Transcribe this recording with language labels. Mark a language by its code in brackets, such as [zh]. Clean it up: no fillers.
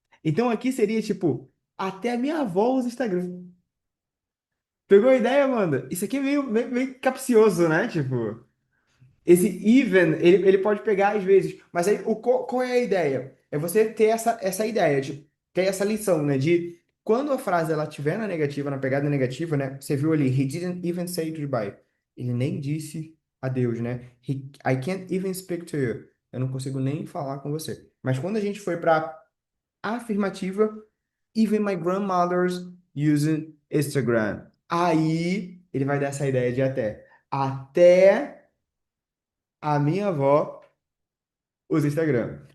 [pt] Então aqui seria tipo, até a minha avó usa Instagram. Pegou a ideia, Amanda? Isso aqui é meio capcioso, né? Tipo. Esse even, ele pode pegar às vezes, mas aí qual é a ideia? É você ter essa ideia, de ter essa lição, né? De quando a frase ela estiver na negativa, na pegada negativa, né? Você viu ali, [en] he didn't even say goodbye. [pt] Ele nem disse adeus, né? [en] I can't even speak to you. [pt] Eu não consigo nem falar com você. Mas quando a gente foi para afirmativa, [en] even my grandmother's using Instagram. [pt] Aí ele vai dar essa ideia de até. Até a minha avó usa Instagram.